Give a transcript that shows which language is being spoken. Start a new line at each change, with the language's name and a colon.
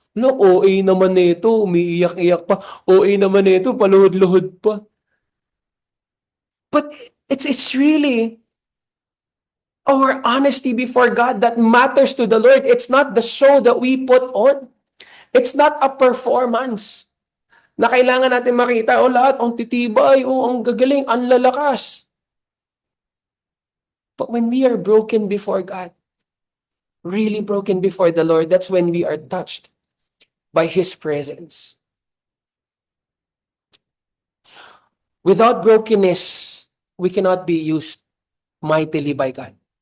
Filipino: No, OA naman nito, umiiyak-iyak pa. OA naman nito, paluhod-luhod pa.
English: But it's really our honesty before God that matters to the Lord. It's not the show that we put on. It's not a performance
Filipino: na kailangan natin makita, lahat, ang titibay, ang gagaling, ang lalakas.
English: But when we are broken before God, really broken before the Lord, that's when we are touched by His presence. Without brokenness, we cannot be used mightily by God.